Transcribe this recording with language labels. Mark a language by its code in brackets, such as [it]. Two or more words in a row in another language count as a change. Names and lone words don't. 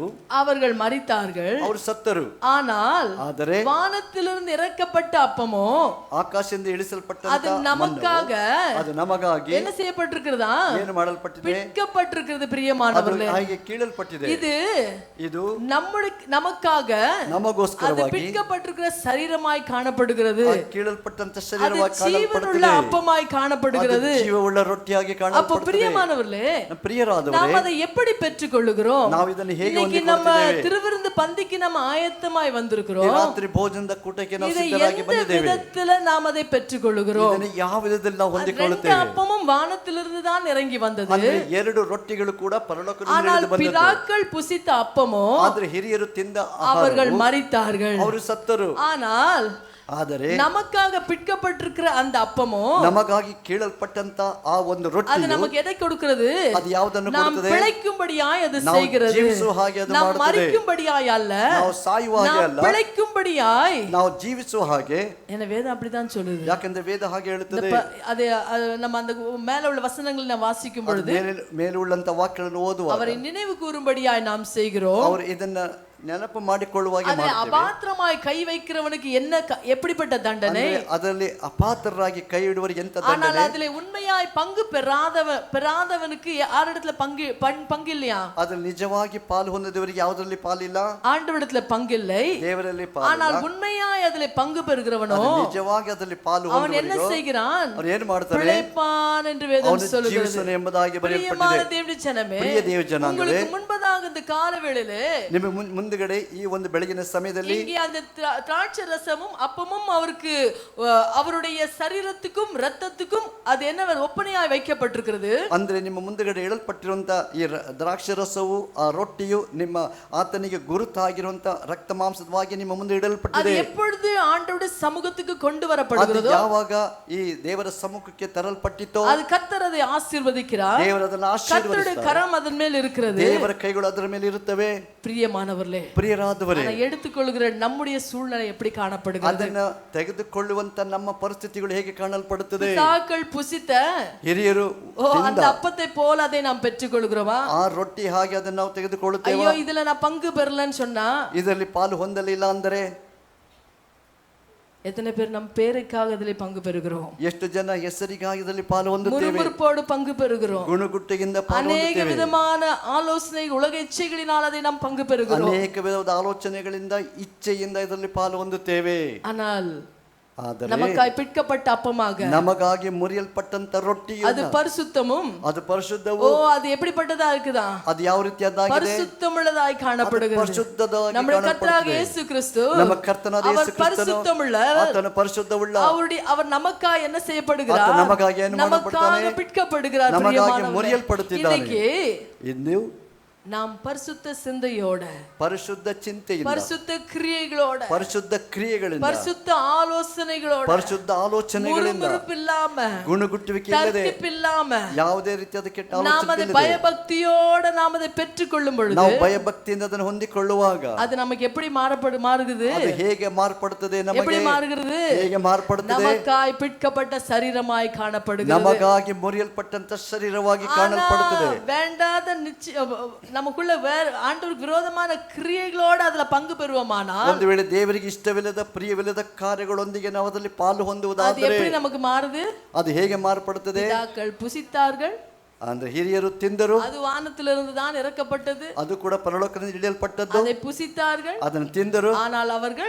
[ta] அவர்கள் மரித்தார்கள், [kn] ಅವರು ಸತ್ತರು. [ta] ஆனால் [kn] ಆದರೆ [ta] வானத்திலிருந்து இறக்கப்பட்ட அப்பமோ [kn] ಆಕಾಶದಿಂದ ಇಳಿಸಲ್ಪಟ್ಟಂತ [ta] அது நமக்காக [kn] ಅದು ನಮಗಾಗಿ [ta] என்ன செய்யப்பட்டிருக்கிறதா? [kn] ಏನು ಮಾಡಲ್ಪಟ್ಟಿದೆ? [ta] பிற்கப்பட்டிருக்கிறது. [kn] ಅದು [ta] பிரியமானவர்களே, [kn] ಹಾಗೆ ಕೀಳಲ್ಪಟ್ಟಿದೆ. ಇದು [ta] நமக்காக அது [kn] ನಮಗೋಸ್ಕರವಾಗಿ [ta] பிற்கப்பட்டிருக்கிற சரீரமாய் காணப்படுகிறது. [kn] ಕೀಳಲ್ಪಟ್ಟಂತ [ta] அது [kn] ಶರೀರವಾಗಿ [ta] ஜீவனுள்ள [kn] ಕಾಣಲ್ಪಡುತ್ತದೆ. [ta] அப்பமாய் காணப்படுகிறது. [kn] ಅದು ಜೀವವುಳ್ಳ ರೊಟ್ಟಿಯಾಗಿ [ta] அப்ப [kn] ಕಾಣಲ್ಪಡುತ್ತದೆ. [ta] பிரியமானவர்களே, [kn] ಪ್ರಿಯರಾದವರೇ, [ta] நாம் அதை எப்படி பெற்றுக்கொள்ளுகிறோம்? [kn] ನಾವು ಇದನ್ನು ಹೇಗೆ [ta] இன்னைக்கு நம்ம [kn] ಹೊಂದಿಕೊಳ್ಳುತ್ತೇವೆ? [ta] திருவிருந்து பந்திக்கு நம்ம ஆயத்தமாய் [kn] ಈ [ta] வந்திருக்கிறோம். [kn] ರಾತ್ರಿ ಭೋಜನದ ಕೂಟಕ್ಕೆ ನಾವು [ta] இதை [kn] ಸಿದ್ಧರಾಗಿ [ta] எந்த [kn] ಬಂದಿದ್ದೇವೆ. [ta] விதத்துல நாம் அதை பெற்றுக்கொள்ளுகிறோம்? [kn] ಇದನ್ನು ಯಾವ ವಿಧದಲ್ಲಿ ನಾವು [ta] ரெண்டு [kn] ಹೊಂದಿಕೊಳ್ಳುತ್ತೇವೆ? [ta] அப்பமும் வானத்திலிருந்து தான் இறங்கி வந்தது. [kn] ಅಂದ್ರೆ ಎರಡು ರೊಟ್ಟಿಗಳು ಕೂಡ ಪರಲೋಕದಿಂದ [ta] ஆனால் [kn] ಇಳಿದು ಬಂದದ್ದು. [ta] பிதாக்கள் புசித்த அப்பமோ [kn] ಆದ್ರೆ ಹಿರಿಯರು ತಿಂದ [ta] அவர்கள் [kn] ಆಹಾರವು [ta] மரித்தார்கள். [kn] ಅವರು ಸತ್ತರು. [ta] ஆனால் [kn] ಆದರೆ [ta] நமக்காக பிற்கப்பட்டிருக்கிற அந்த அப்பமோ [kn] ನಮಗಾಗಿ ಕೀಳಲ್ಪಟ್ಟಂತ ಆ ಒಂದು [ta] அது [kn] ರೊಟ್ಟಿ [ta] நமக்கு எதை கொடுக்கிறது? [kn] ಅದು ಯಾವುದನ್ನು [ta] நாம் [kn] ಕೊಡುತ್ತದೆ? [ta] பிழைக்கும்படியாய் அது [kn] ನಾವು [ta] செய்கிறது. [kn] ಜೀವಿಸುವ ಹಾಗೆ ಅದು [ta] நாம் [kn] ಮಾಡುತ್ತದೆ. [ta] மரிக்கும்படியாய் அல்ல, [kn] ನಾವು ಸಾಯುವ ಹಾಗೆ [ta] நாம் [kn] ಅಲ್ಲ, [ta] பிழைக்கும்படியாய். [kn] ನಾವು ಜೀವಿಸುವ ಹಾಗೆ. [ta] என வேதம் அப்படிதான் சொல்லுது. [kn] ಯಾಕಂದ್ರೆ ವೇದ ಹಾಗೆ ಹೇಳುತ್ತದೆ. [ta] அது நம்ம அந்த மேல உள்ள வசனங்களை நான் வாசிக்கும் பொழுது [kn] ಮೇಲುಳ್ಳಂತ ವಾಕ್ಯಗಳನ್ನು ಓದುವ [ta] அவரை நினைவு கூறும்படியாய் நாம் செய்கிறோம். [kn] ಅವರು ಇದನ್ನ ನೆನಪು ಮಾಡಿಕೊಳ್ಳುವಾಗೆ [ta] அதை [kn] ಮಾಡ್ತೇವೆ. [ta] அபாத்திரமாய் கை வைக்கிறவனுக்கு என்ன எப்படிப்பட்ட தண்டனை? [kn] ಅದರಲ್ಲಿ ಅಪಾತ್ರರಾಗಿ ಕೈ ಇಡುವವರಿಗೆ ಎಂತ [ta] ஆனால் [kn] ದಂಡನೆ? [ta] அதிலே உண்மையாய் பங்கு பெறாதவனுக்கு யாரிடத்துல பங்கு இல்லையா? [kn] ಅದ್ರಲ್ಲಿ ನಿಜವಾಗಿ ಪಾಲು ಹೊಂದಿದವರಿಗೆ ಯಾವುದರಲ್ಲಿ ಪಾಲಿಲ್ಲ, [ta] ஆண்டவரிடத்துல பங்கு இல்லை. [kn] ದೇವರಲ್ಲಿ [ta] ஆனால் [kn] ಪಾಲಿಲ್ಲ. [ta] உண்மையாய் அதிலே பங்கு பெறுகிறவனோ [kn] ನಿಜವಾಗಿ ಅದರಲ್ಲಿ ಪಾಲು [ta] அவன் என்ன [kn] ಹೊಂದಿದವರಿಗೂ [ta] செய்கிறான்? [kn] ಅವ್ರು ಏನು ಮಾಡ್ತಾರೆ? [ta] பிழைப்பான் என்று வேதம் [kn] ಅವನು [ta] சொல்லுகிறது. [kn] ಜೀವಿಸನು ಎಂಬುದಾಗಿ [ta] பிரியமான [kn] ಬರೆಯಲ್ಪಟ್ಟಿದೆ. [ta] தேவனுடைய ஜனமே, [kn] ಪ್ರಿಯ ದೇವ ಜನಾಂಗವೇ, [ta] உங்களுக்கு முன்பதாக இந்த காலவேளையிலே [kn] ನಿಮ್ಮ ಮುಂದುಗಡೆ ಈ ಒಂದು ಬೆಳಗಿನ ಸಮಯದಲ್ಲಿ [ta] இங்கே அந்த திராட்சை ரசமும் அப்பமும் அவருக்கு அவருடைய சரீரத்துக்கும் இரத்தத்துக்கும் அது என்ன ஒப்பனையாய் வைக்கப்பட்டிருக்கிறது. [kn] ಅಂದ್ರೆ ನಿಮ್ಮ ಮುಂದುಗಡೆ ಇಡಲ್ಪಟ್ಟಿರುವಂತ ಈ ದ್ರಾಕ್ಷಿ ರಸವು ಆ ರೊಟ್ಟಿಯು ನಿಮ್ಮ ಆತನಿಗೆ ಗುರುತಾಗಿರುವಂತ ರಕ್ತ ಮಾಂಸದವಾಗಿ ನಿಮ್ಮ ಮುಂದೆ [ta] அது [kn] ಇಡಲ್ಪಟ್ಟಿದೆ. [ta] எப்பொழுது ஆண்டவருடைய சமூகத்துக்கு கொண்டு [kn] ಅದು [ta] வரப்படுகிறதோ [kn] ಯಾವಾಗ ಈ ದೇವರ ಸಮ್ಮುಖಕ್ಕೆ ತರಲ್ಪಟ್ಟಿತೋ [ta] அது கர்த்தர் அதை ஆசீர்வதிக்கிறார். [kn] ದೇವರು ಅದನ್ನು [ta] கர்த்தருடைய [kn] ಆಶೀರ್ವದಿಸುತ್ತಾರೆ. [ta] கரம் அதன் மேல் இருக்கிறது. [kn] ದೇವರ ಕೈಗಳು ಅದರ ಮೇಲೆ ಇರುತ್ತವೆ. [ta] பிரியமானவர்களே, [kn] ಪ್ರಿಯರಾದವರೇ, [ta] அதை எடுத்துக்கொள்கிற நம்முடைய சூழ்நிலை எப்படி காணப்படுகிறது? [kn] ಅದನ್ನ ತೆಗೆದುಕೊಳ್ಳುವಂತ ನಮ್ಮ ಪರಿಸ್ಥಿತಿಗಳು ಹೇಗೆ ಕಾಣಲ್ಪಡುತ್ತದೆ? [ta] பிதாக்கள் புசித்த [kn] ಹಿರಿಯರು [ta] அந்த அப்பத்தை போல அதை நாம் பெற்றுக்கொள்கிறோமா? [kn] ಆ ರೊಟ್ಟಿ ಹಾಗೆ ಅದನ್ನು ನಾವು ತೆಗೆದುಕೊಳ್ಳುತ್ತೇವೆ. [ta] ஐயோ இதுல நான் பங்கு பெறலன்னு சொன்னா [kn] ಇದರಲ್ಲಿ ಪಾಲು ಹೊಂದಲಿಲ್ಲ ಅಂದರೆ [ta] எத்தனை பேர் நம் பேருக்காக அதிலே பங்கு பெறுகிறோம்? [kn] ಎಷ್ಟು ಜನ ಹೆಸರಿಗಾಗಿ ಇದರಲ್ಲಿ ಪಾಲು ಹೊಂದುತ್ತೇವೆ, [ta] முறுமுறுப்போடு பங்கு பெறுகிறோம். [kn] ಗುಣಗುಟ್ಟಿಗಿಂದ ಪಾಲು [ta] அநேக [kn] ಹೊಂದುತ್ತೇವೆ. [ta] விதமான ஆலோசனை உலக இச்சைகளினால் அதை நாம் பங்கு பெறுகிறோம். [kn] ಅನೇಕ ವಿಧವಾದ ಆಲೋಚನೆಗಳಿಂದ ಇಚ್ಛೆಯಿಂದ ಇದರಲ್ಲಿ ಪಾಲು ಹೊಂದುತ್ತೇವೆ. [ta] ஆனால் [kn] ಆದರೆ [ta] நமக்காய் பிற்கப்பட்ட அப்பமாக [kn] ನಮಗಾಗಿ ಮುರಿಯಲ್ಪಟ್ಟಂತ ರೊಟ್ಟಿ [ta] அது பரிசுத்தமும் [kn] ಅದು ಪರಿಶುದ್ಧವು. [ta] அது எப்படிப்பட்டதா இருக்குதா? [kn] ಅದು ಯಾವ ರೀತಿಯಾದಾಗಿದೆ? [ta] பரிசுத்தமுள்ளதாய் காணப்படுகிறது. [kn] ಪರಿಶುದ್ಧವಾಗಿ [ta] நம்முடைய கர்த்தராகிய [kn] ಕಾಣಲ್ಪಡುತ್ತದೆ. [ta] இயேசு கிறிஸ்து [kn] ನಮ್ಮ ಕರ್ತನಾದ ಯೇಸು [ta] அவர் [kn] ಕ್ರಿಸ್ತನು [ta] பரிசுத்தமுள்ள, [kn] ಆತನು ಪರಿಶುದ್ಧವುಳ್ಳ. [ta] அவர் நமக்காய் என்ன செய்யப்படுகிறார்? [kn] ಆತ ನಮಗಾಗಿ ಏನು ಮಾಡಲ್ಪಡುತ್ತಾನೆ? [ta] நமக்காக பிற்கப்படுகிறார். [kn] ನಮಗಾಗಿ [ta] பிரியமானவர்களே, [kn] ಮುರಿಯಲ್ಪಡುತ್ತಿದ್ದಾನೆ. [ta] இன்னைக்கு [kn] ಇನ್ನು [ta] நாம் பரிசுத்த சிந்தையோட, [kn] ಪರಿಶುದ್ಧ ಚಿಂತೆಯಿಂದ, [ta] பரிசுத்த கிரியைகளோட, [kn] ಪರಿಶುದ್ಧ ಕ್ರಿಯೆಗಳಿಂದ, [ta] பரிசுத்த ஆலோசனைகளோட, [kn] ಪರಿಶುದ್ಧ ಆಲೋಚನೆಗಳಿಂದ, [ta] முறுமுறுப்பில்லாம, [kn] ಗುಣಗುಟ್ಟುವಿಕೆ ಇಲ್ಲದೆ, [ta] தர்க்கிப்பில்லாம [kn] ಯಾವುದೇ ರೀತಿಯಾದ ಕೆಟ್ಟ [ta] நாம் அதை [kn] ಆಲೋಚನೆ [ta] பயபக்தியோட நாம் அதை பெற்றுக்கொள்ளும் பொழுது [kn] ನಾವು ಭಯಭಕ್ತಿಯಿಂದ ಅದನ್ನು ಹೊಂದಿಕೊಳ್ಳುವಾಗ [ta] அது நமக்கு எப்படி மாறுகிறது? [kn] ಅದು ಹೇಗೆ ಮಾರ್ಪಡುತ್ತದೆ? [ta] எப்படி [kn] ನಮಗೆ [ta] மாறுகிறது? [kn] ಹೇಗೆ ಮಾರ್ಪಡುತ್ತದೆ? [ta] நமக்காய் பிற்கப்பட்ட சரீரமாய் காணப்படுகிறது. [kn] ನಮಗಾಗಿ ಮುರಿಯಲ್ಪಟ್ಟಂತ ಶರೀರವಾಗಿ ಕಾಣಲ್ಪಡುತ್ತದೆ. [ta] வேண்டாத நமக்குள்ள வேற ஆண்டவருக்கு விரோதமான கிரியைகளோட அதுல பங்கு பெறுவோமானா, [kn] ಒಂದು ವೇಳೆ ದೇವರಿಗೆ ಇಷ್ಟವಿಲ್ಲದ ಪ್ರಿಯವಿಲ್ಲದ ಕಾರ್ಯಗಳೊಂದಿಗೆ ನಾವು ಅದರಲ್ಲಿ ಪಾಲು [ta] அது [kn] ಹೊಂದುವುದಾದರೆ [ta] எப்படி நமக்கு மாறுது? [kn] ಅದು ಹೇಗೆ ಮಾರ್ಪಡುತ್ತದೆ? [ta] பிதாக்கள் புசித்தார்கள், [kn] ಅಂದ್ರೆ ಹಿರಿಯರು ತಿಂದರು, [ta] அது வானத்திலிருந்து தான் இறக்கப்பட்டது. [kn] ಅದು ಕೂಡ ಪರಲೋಕದಿಂದ ಇಳಿಯಲ್ಪಟ್ಟದ್ದು. [ta] அதை புசித்தார்கள், [kn] ಅದನ್ನು ತಿಂದರು, [ta] ஆனால் அவர்கள்